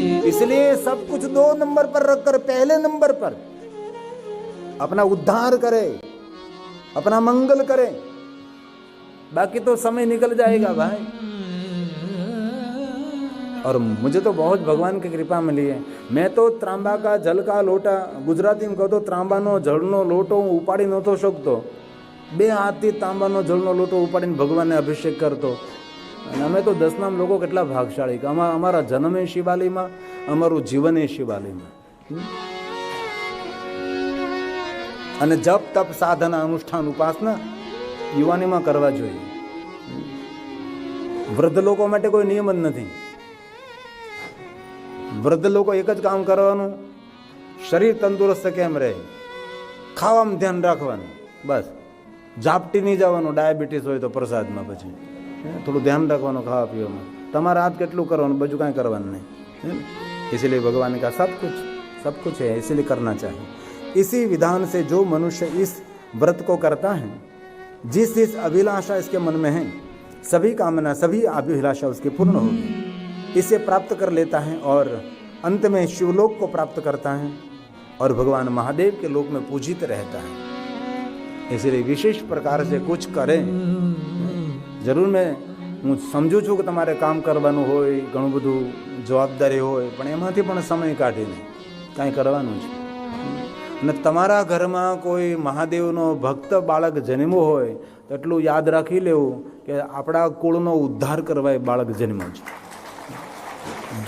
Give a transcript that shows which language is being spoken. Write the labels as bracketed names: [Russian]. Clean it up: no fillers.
[Hindi] इसलिए सब कुछ 2 नंबर पर रखकर पहले नंबर पर अपना उद्धार करे, अपना मंगल करे, बाकी तो समय निकल जाएगा भाई। और मुझे तो बहुत भगवान की कृपा मिली है। मैं तो ત્રાંબા का जल का लोटा, गुजराती में કહો तो [Gujarati] ત્રાંબાનો જળનો લોટો ઉપાડી નહોતો શકતો। 2 હાથથી તાંબાનો જળનો લોટો ઉપાડીને ભગવાનને અભિષેક કરતો। અને અમે તો 10 નામ લોકો કેટલા ભાગશાળી કે અમારા જન્મે શિવાલયમાં, અમારું જીવન એ શિવાલયમાં। અને જપ, તપ, સાધના, અનુષ્ઠાન, ઉપાસના યુવાનીમાં કરવા જોઈએ। વૃદ્ધ લોકો માટે કોઈ નિયમ જ નથી। વૃદ્ધ લોકો એક જ કામ કરવાનું, શરીર તંદુરસ્ત કેમ રહે, ખાવામાં ધ્યાન રાખવાનું, બસ। ઝાપટી નહીં જવાનું, ડાયાબિટીસ હોય તો પ્રસાદમાં, પછી થોડું ધ્યાન રાખવાનું ખાવા પીવામાં, તમારા હાથ કેટલું કરવાનું, બીજું કાંઈ કરવાનું નહીં। [Hindi] इसीलिए भगवान का सब कुछ है, इसीलिए करना चाहिए। इसी विधान से जो मनुष्य इस व्रत को करता है, जिस अभिलाषा इसके मन में है, सभी कामना, सभी अभिलाषा उसकी पूर्ण होगी, इसे प्राप्त कर लेता है और अंत में शिवलोक को प्राप्त करता है और भगवान महादेव के लोक में पूजित रहता है। इसलिए विशेष प्रकार से कुछ करें। जरूर मैं [Gujarati] હું સમજુ છું કે તમારે કામ કરવાનું હોય, ઘણું બધું જવાબદારી હોય, પણ એમાંથી પણ સમય કાઢીને કાંઈ કરવાનું છે। અને તમારા ઘરમાં કોઈ મહાદેવનો ભક્ત બાળક જન્મ્યો હોય તો એટલું યાદ રાખી લેવું કે આપણા કુળનો ઉદ્ધાર કરવા એ બાળક જન્મ્યો છે।